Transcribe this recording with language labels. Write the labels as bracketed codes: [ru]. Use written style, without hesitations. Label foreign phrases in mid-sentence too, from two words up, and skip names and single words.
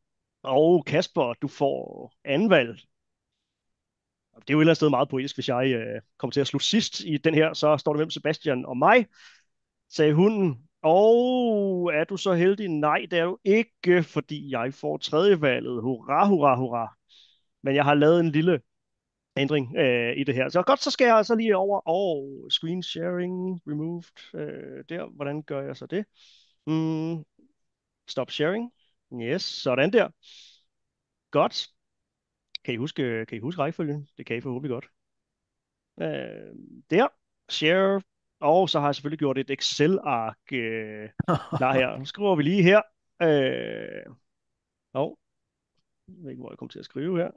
[da] Og Kasper, du får anden valg. Det er jo et eller andet sted meget poetisk, hvis jeg kommer til at slutte sidst i den her, så står det mellem Sebastian og mig, sagde hunden. Og er du så heldig? Nej, det er du ikke, fordi jeg får tredje valget. Hurra, hurra, hurra. Men jeg har lavet en lille ændring i det her. Så godt, så skal jeg så lige over. [en] Screen sharing removed. [da] Der, hvordan gør jeg så det? [en] Stop sharing. Yes, [da] sådan der. Godt. Kan I huske rækkefølgen? Det kan I forhåbentlig godt. Der. Share. Og så har jeg selvfølgelig gjort et Excel-ark klar her. Nu skriver vi lige her. Jeg ved ikke, hvor jeg kommer til at skrive her.